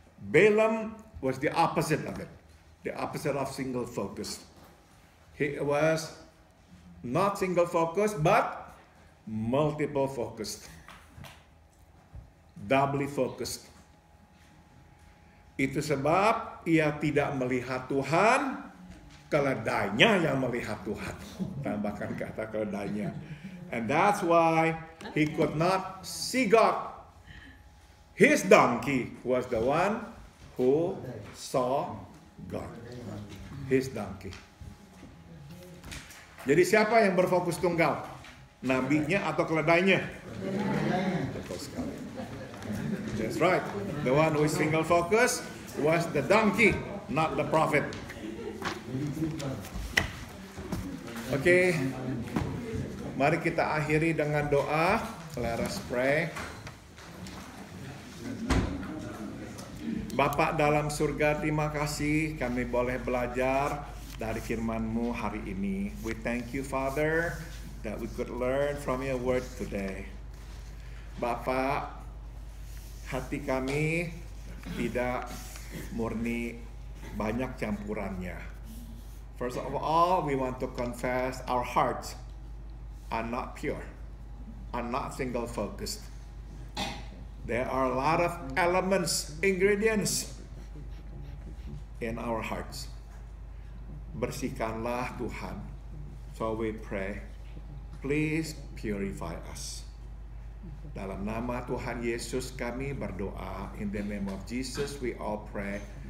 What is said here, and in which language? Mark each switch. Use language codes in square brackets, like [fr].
[en] Balaam was the opposite of it. The opposite of single focus. He was not single focused but multiple focused. Doubly focused. [id] Itu sebab ia tidak melihat Tuhan, keledainya yang melihat Tuhan. Tambahkan kata keledainya. [en] And that's why he could not see God. His donkey was the one who saw God. His donkey. [id] Jadi siapa yang berfokus tunggal? Nabinya atau keledainya? Betul sekali. [en] That's right. The one who is single focus was the donkey, not the prophet. Okay. [id] Mari kita akhiri dengan doa. [en] Let us pray. [id] Bapa dalam surga, terima kasih kami boleh belajar dari firman-Mu hari ini. [en] We thank you, Father, that we could learn from your word today. [id] Bapa, hati kami tidak murni, banyak campurannya. [en] First of all, we want to confess our hearts are not pure, are not single focused. There are a lot of elements, ingredients in our hearts. [id] Bersihkanlah Tuhan. [en] So we pray, please purify us. [id] Dalam nama Tuhan Yesus kami berdoa. [en] In the name of Jesus we all pray.